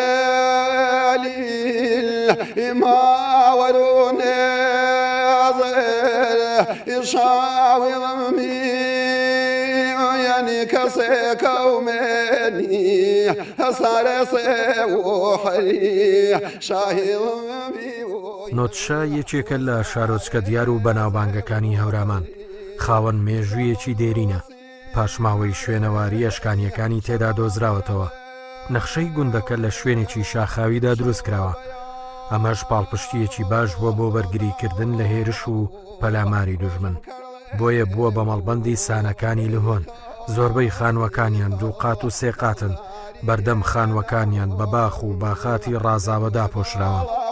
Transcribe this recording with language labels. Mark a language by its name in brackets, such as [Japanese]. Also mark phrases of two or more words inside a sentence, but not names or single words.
[Central Kurdish] دلیل ایما ورونه إشاوي ضمي يعني كسيك ومني صار سوحري شاهي ضمي نۆتشا یەکێکە لە شارۆچکە دیار و بەناوبانگەکانی هەورامان خاوەن مێژوویەکی دێرینە پاشماوەی شوێنەواری ئەشکانیەکانی تێدا دۆزراوەتەوە نەخشەی گوندەکە لە شوێنێکی شاخاویدا دروست کراوە ئەمەش پاڵپشتیەکی باش بووە بۆ بەرگریکردن لە هێرش و پەلاماری دوژمن بۆیە بووە بە مەڵبەندی سانەکانی لهۆن زۆربەی خانوەکانیان دوو قات و سێ قاتن بەردەم خانوەکانیان بە باخ و باخاتی ڕازاوەدا پۆشراوە